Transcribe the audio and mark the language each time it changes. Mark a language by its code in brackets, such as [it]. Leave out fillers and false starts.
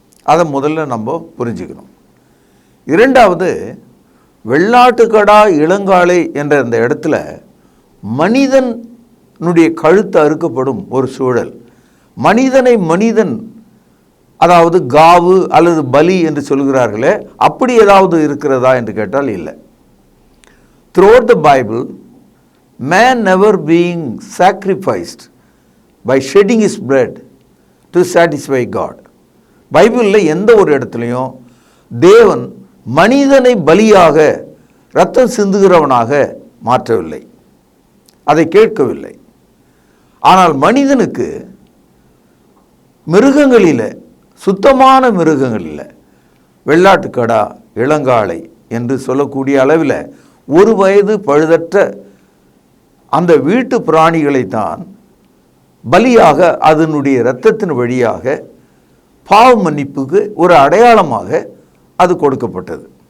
[ta] அதை முதல்ல நம்ம புரிஞ்சுக்கணும். இரண்டாவது, வெள்ளாட்டுக்கடா இளங்காளை என்ற அந்த இடத்துல மனிதனுடைய கழுத்து அறுக்கப்படும் ஒரு சூழல். மனிதனை மனிதன், அதாவது காவு அல்லது பலி என்று சொல்கிறார்களே, அப்படி ஏதாவது இருக்கிறதா என்று கேட்டால் இல்லை. [en] Throughout the Bible, man never being sacrificed by shedding his blood to satisfy God. [ta] பைபிளில் எந்த ஒரு இடத்துலையும் தேவன் மனிதனை பலியாக இரத்தம் சிந்துகிறவனாக மாற்றவில்லை, அதை கேட்கவில்லை. ஆனால் மனிதனுக்கு மிருகங்களில், சுத்தமான மிருகங்களில் வெள்ளாட்டுக்கடா இளங்காளை என்று சொல்லக்கூடிய அளவில் 1 வயது பழுதற்ற அந்த வீட்டு பிராணிகளைத்தான் பலியாக, அதனுடைய இரத்தத்தின் வழியாக பாவ மன்னிப்புக்கு ஒரு அடையாளமாக அது கொடுக்கப்பட்டது.